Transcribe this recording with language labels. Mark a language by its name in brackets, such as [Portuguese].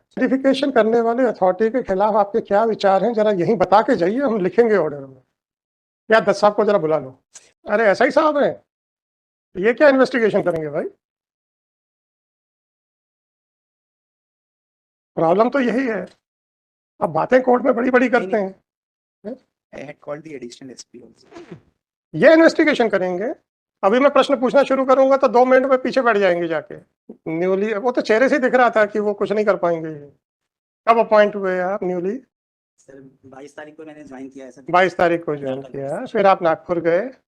[Hindi] Certification करने वाले authority के खिलाफ आपके क्या विचार हैं, जरा यही बता के जाइए, हम लिखेंगे ऑर्डर में। या दस साहब को जरा बुला लो। अरे ऐसा ही साहब है, ये क्या इन्वेस्टिगेशन करेंगे भाई? प्रॉब्लम तो यही है, अब बातें कोर्ट में बड़ी बड़ी करते हैं। [English] I had called the additional SP also. [Hindi] ये इन्वेस्टिगेशन करेंगे। अभी मैं प्रश्न पूछना शुरू करूंगा तो 2 मिनट में पीछे बैठ जाएंगे जाके। न्यूली, वो तो चेहरे से दिख रहा था कि वो कुछ नहीं कर पाएंगे। कब अपॉइंट हुए आप न्यूली? सर 22 तारीख को मैंने ज्वाइन किया है सर। 22 तारीख को ज्वाइन किया, फिर आप नागपुर गए?